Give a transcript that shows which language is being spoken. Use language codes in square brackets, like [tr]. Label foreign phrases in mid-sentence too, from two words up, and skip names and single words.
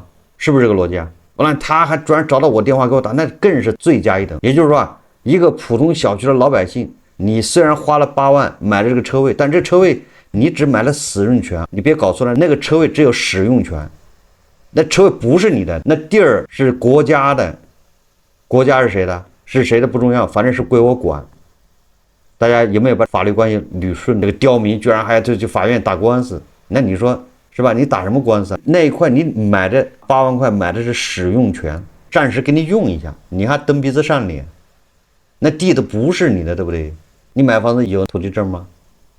[zh] 是不是這個邏輯啊？完了他還居然找到我電話給我打，那更是罪加一等。也就是說一個普通小區的老百姓，你雖然花了8萬買了這個車位，但這車位你只買了使用權，你別搞錯了，那個車位只有使用權，那車位不是你的，那地兒是國家的，國家是誰的？是誰的不重要，反正是歸我管。大家有沒有把法律關係捋順？这個刁民居然還要去法院打官司，那你說是吧？你打什麼官司啊？那一塊你買的8萬塊買的是使用權，暫時給你用一下，你還蹬鼻子上臉，那地都不是你的，對不對？你買房子有土地證嗎？